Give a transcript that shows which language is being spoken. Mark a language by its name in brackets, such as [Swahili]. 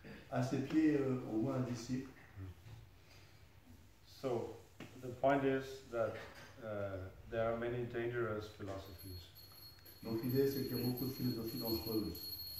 [French] À ses pieds, on voit un disciple. [English] So the point is that there are many dangerous philosophies. [French] Donc l'idée, c'est qu'il y a beaucoup de philosophies dangereuses.